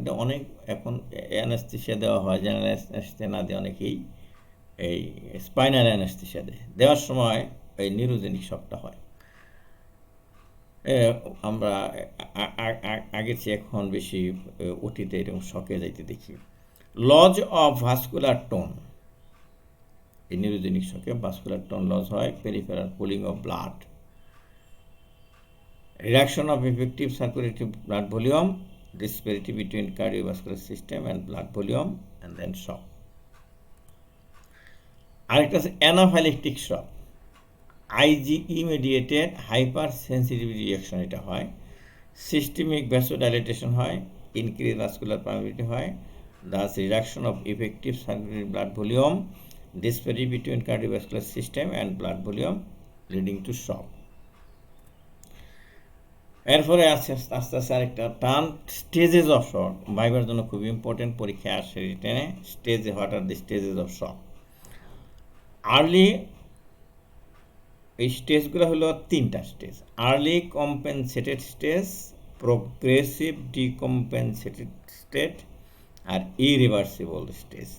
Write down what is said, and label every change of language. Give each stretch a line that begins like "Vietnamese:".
Bangla: এটা অনেক এখন অ্যানাস্থেসিয়া দেওয়া হয়, জেনারেল অ্যানাস্থেসিয়া না দিয়ে অনেকেই এই স্পাইনাল অ্যানাস্থেসিয়া দেওয়ার সময় এই নিউরোজেনিক শকটা হয়। আমরা আগের চেয়ে এখন বেশি ওটিতে এরকম শকে যাইতে দেখি।
English: Loss of vascular tone, এই neurogenic শকে vascular tone loss হয়, peripheral pooling of blood, reduction of effective circulating blood volume, disparity between cardiovascular system and blood volume, and then shock.
Bangla: আরেকটা আছে
English: Anaphylactic shock, IgE mediated hypersensitivity reaction এটা হয়, systemic vasodilation হয়, increased vascular permeability হয়, thus reduction of effective circulating blood volume, disparity between cardiovascular system and blood volume leading to shock.
Bangla: এরপরে আস্তে আস্তে আরেকটা টার্ম স্টেজেস অফ শক, ভাইবার জন্য খুব ইম্পর্টেন্ট, পরীক্ষায় আসে রিটেনে। স্টেজে
English: What are the stages of shock?
Bangla: Early, এই স্টেজগুলো হলো তিনটা stage: early compensated stage, progressive decompensated state, আর ইরিভার্সিবল স্টেজ।